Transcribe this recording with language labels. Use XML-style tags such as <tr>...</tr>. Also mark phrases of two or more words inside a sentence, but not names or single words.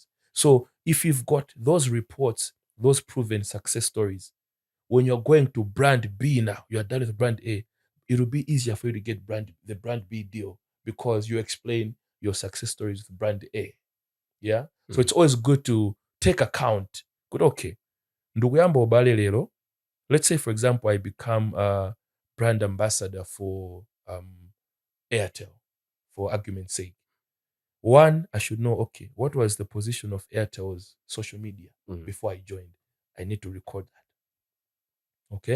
<en>So if you've got those reports, those proven success stories, when you're going to brand B now, you're done with brand A, it will be easier for you to get the brand B deal because you explain your success stories with brand A. Yeah? So it's always good to take account. Good,</en> <ny>okay. Ndugu yamba obale lero.</ny> <en>Let's say, for example, I become a brand ambassador for Airtel, for argument's sake. One, I should know, okay, what was the position of Airtel's social media before I joined? I need to record that. Okay?</en>